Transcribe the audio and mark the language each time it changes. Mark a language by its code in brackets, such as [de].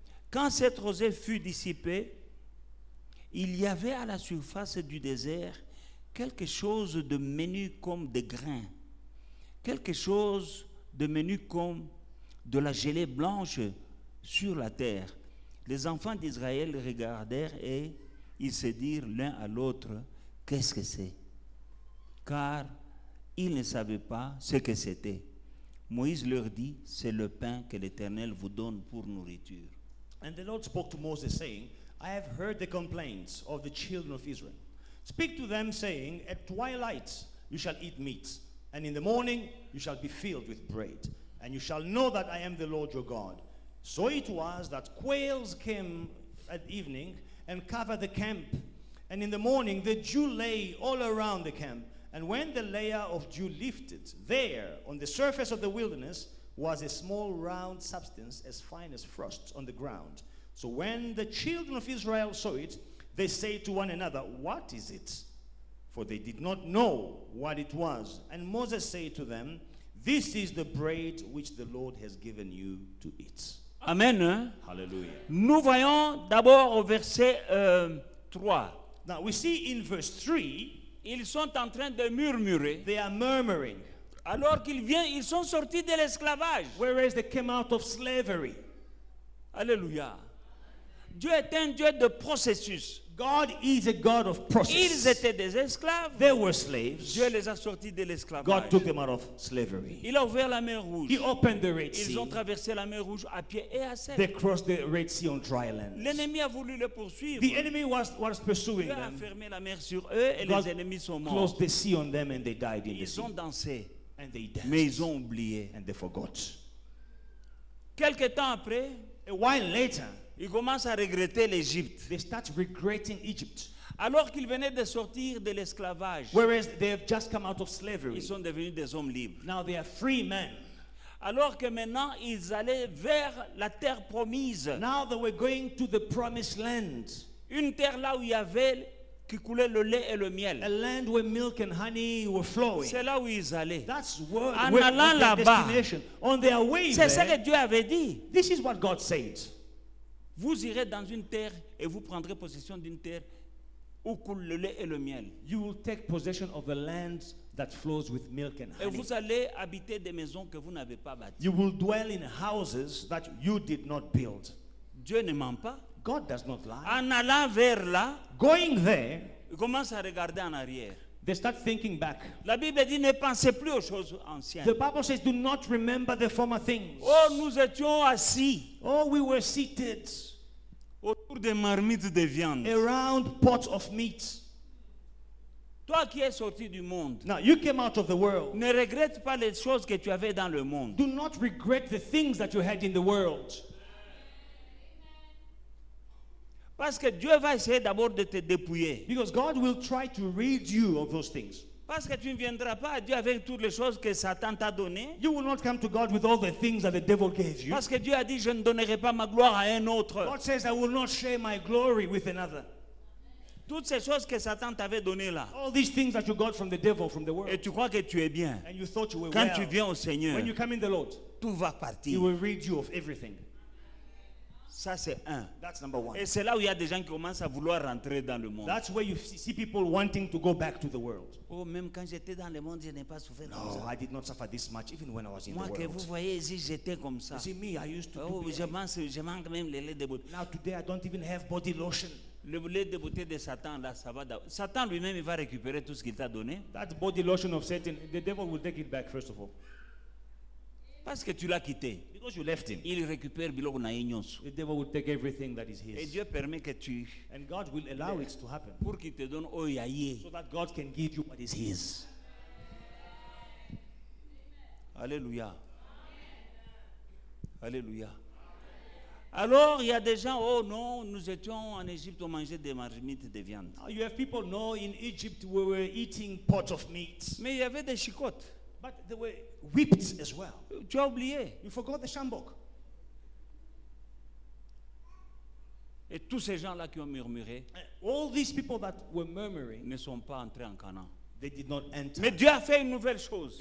[fr] Quand cette rosée fut dissipée, il y avait à la surface du désert quelque chose de menu comme des grains, quelque chose de menu comme de la gelée blanche sur la terre. Les enfants d'Israël regardèrent et ils se dirent l'un à l'autre, qu'est-ce que c'est? Car ils ne savaient pas ce que c'était. Moïse leur dit, c'est le pain que l'Éternel vous donne pour nourriture. [en] And the Lord spoke to Moses, saying, I have heard the complaints of the children of Israel. Speak to them, saying, at twilight you shall eat meat, and in the morning you shall be filled with bread, and you shall know that I am the Lord your God. So it was that quails came at evening and covered the camp, and in the morning the dew lay all around the camp. And when the layer of dew lifted, there on the surface of the wilderness was a small round substance as fine as frost on the ground. So when the children of Israel saw it, they said to one another, what is it? For they did not know what it was. And Moses said to them, this is the bread which the Lord has given you to eat. Amen. Hein? Hallelujah. [fr] Nous voyons d'abord au verset 3. [en] Now we see in verse 3, [fr] Ils sont en train de murmurer. [en] they are murmuring, [fr] Alors qu'ils viennent, ils sont sortis de l'esclavage. [en] whereas they came out of slavery. Alléluia. [fr] Dieu est un Dieu de processus. [en] God is a God of [fr] Ils [en] process. [fr] étaient des esclaves. [en] They were slaves. [fr] Dieu les a sortis de l'esclavage. [en] God took them out of slavery. [fr] Il a ouvert la mer Rouge. [en] He opened the Red [fr] Ils [en] Sea. [fr] ont traversé la mer Rouge à pied et à sec. [en] They crossed the Red Sea on dry land. [fr] L'ennemi a voulu les poursuivre. [en] The enemy was pursuing [fr] Dieu a [en] them. [fr] fermé la mer sur eux et [en] God [fr] les ennemis sont morts. [en] closed the sea on them and they died in the [fr] Ils ont [en] sea. [fr] dansé, [en] And they [fr] mais [en] danced [fr] ils ont oublié. [en] and they forgot. [fr] Quelque temps après, [en] A while later, [fr] ils commencent à regretter l'Égypte. [en] they start regretting Egypt. [fr] Alors qu'ils venaient de sortir de l'esclavage, [en] Whereas they have just come out of slavery. [fr] ils sont devenus des hommes libres. [en] Now they are free men. [fr] Alors que maintenant, ils allaient vers la terre promise. [en] Now they were going to the promised land. [fr] Une terre là où il y avait, qui coulait le lait et le [en] A [fr] miel. [en] land where milk and honey were flowing. [fr] C'est là où ils allaient. [en] That's where, [fr] En [en] where [fr] allant [en] was their [fr] là-bas, [en] destination. On their way [fr] C'est ce que [en] there, [fr] Dieu avait dit. [en] this is what God said. [fr] Vous irez dans une terre et vous prendrez possession d'une terre où coule le lait et le miel. [en] You will take possession of the land that flows with milk and [fr] Et [en] honey. [fr] vous allez habiter des maisons que vous n'avez pas bâties. [en] You will dwell in houses that you did not build. [fr] Dieu ne ment pas. [en] God does not lie. [fr] En allant vers là, [en] Going there, [fr] il commence à regarder en arrière. [en] they start thinking back. [fr] La Bible dit ne pensez plus aux choses anciennes. [en] The Bible says, do not remember the former things. [fr] Oh, nous étions assis [en] Oh, we were seated [fr] autour des marmites de viande. [en] around pots of meat. [fr] Toi qui es sorti du monde, [en] Now, you came out of the world. [fr] ne regrette pas les choses que tu avais dans le monde. [en] Do not regret the things that you had in the world. [fr] Parce que Dieu va essayer d'abord de te dépouiller. [en] Because God will try to rid you of those things. [fr] Parce que tu ne viendras pas à Dieu avec toutes les choses que Satan t'a données. [en] You will not come to God with all the things that the devil gave you. [fr] Parce que Dieu a dit, je ne donnerai pas ma gloire à un autre. [en] God says, I will not share my glory with another. [fr] Toutes ces choses que Satan t'avait données là. [en] All these things that you got from the devil, from the world. [fr] Et tu crois que tu es bien. [en] And you thought you were [fr] Quand [en] well. [fr] tu viens au Seigneur, [en] When you come in the Lord, [fr] tout va [en] He [fr] partir. [en] will rid you of everything. [fr] Ça, c'est un. [en] That's number one. [fr] Et c'est là où il y a des gens qui commencent à vouloir rentrer dans le monde. [en] That's where you see people wanting to go back to the world. [fr] Oh, même quand j'étais dans le monde, je n'ai pas souffert comme [en] No, [fr] ça. [en] I did not suffer this much even when I was in [fr] Moi [en] the [fr] que vous [en] world. [fr] voyez ici, j'étais comme ça. [en] You see, me, I used to Oh, do [fr] je manque même le lait de beauté. [en] Now today I don't even have body lotion. [fr] Le lait de beauté de Satan, là, ça va. Satan lui-même, il va récupérer tout ce qu'il t'a donné. [en] That body lotion of Satan, the devil will take it back first of all. [fr] Parce que tu l'as quitté. [en] Because you left him. [fr] Il récupère [ln] biloko na ye nyonso. [en] The devil will take everything that is [fr] Et [en] his. [fr] Dieu permet que tu, [en] And God will allow it to happen. [fr] pour qu'il te donne [ln] oyo ya ye. [en] So that God can give you what is his. Alléluia. Alléluia. [fr] Alors, il y a des gens, oh non, nous étions en Égypte, on mangeait des marmites de viande. [en] Now you have people know in Egypt we were eating pots of meat. [fr] Mais il y avait des chicottes. [en] But they were whipped as well. [fr] Tu as oublié. [en] You forgot the shambok. [fr] Et tous ces gens-là qui ont murmuré [en] All these people that were murmuring, [fr] ne sont pas entrés en Canaan. [en] They did not enter [fr] Mais Dieu a fait une nouvelle chose.